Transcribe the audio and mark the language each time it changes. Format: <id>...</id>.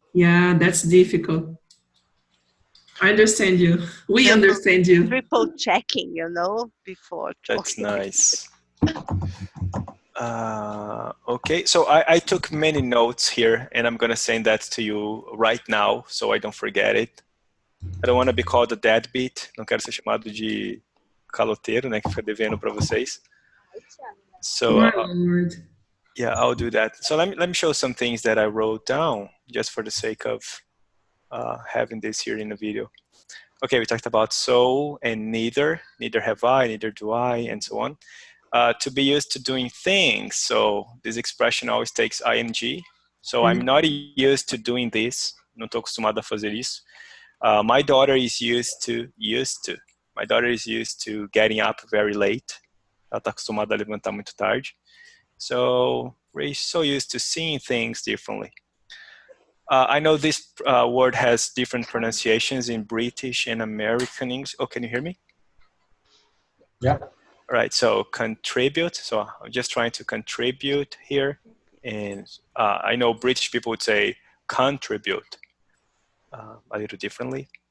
<en>Yeah, that's difficult. I understand you. We understand you. Triple checking, you know, before. That's nice. Okay, so I took many notes here, and I'm gonna send that to you right now, so I don't forget it. I don't want to be called a deadbeat.</en> <pt>Não quero ser chamado de caloteiro, né, que fica devendo para vocês.</pt> <en>So My Lord. yeah, I'll do that. So let me show some things that I wrote down just for the sake of having this here in the video. Okay, we talked about so and neither. Neither have I, neither do I, and so on. To be used to doing things. So this expression always takes ing. So I'm not used to doing this.</en> <pt>Não estou acostumado a fazer isso.</pt> <en>My daughter is used to. My daughter is used to getting up very late.</en> <pt>Ela está acostumada a levantar muito tarde.</pt> <en>So we're so used to seeing things differently. I know this word has different pronunciations in British and American English. Oh, can you hear me? Yeah. All right, so contribute. So I'm just trying to contribute here. And I know British people would say contribute a little differently.</en>